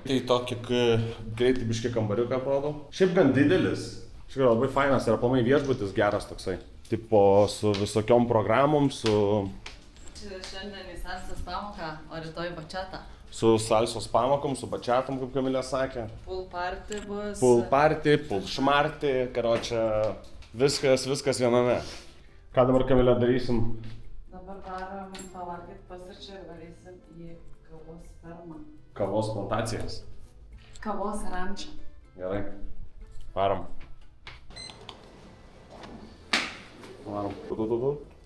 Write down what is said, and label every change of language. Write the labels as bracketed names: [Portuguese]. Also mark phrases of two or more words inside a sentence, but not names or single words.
[Lithuanian] Tai tokį greitai biškį kambariuką atrodo. Šiaip gan didelis. Šiaip labai fainas ir aplamai viešbutis geras toksai. Tipo su visokiom programom, su... Šiandien į salsas pamoką, o rytoj bačatą. Su salsos pamokom, su bačiatom, kaip Kamilė sakė. [English] Pool party bus. Pool party, [Lithuanian] pool šmarty, karočią, viskas viename. Ką dabar, Kamilė, darysim? Dabar varom pavalgyti pusryčių ir varysim į kavos fermą. Kavos plantacijas. Kavos rančą. Gerai. Varom. Varom.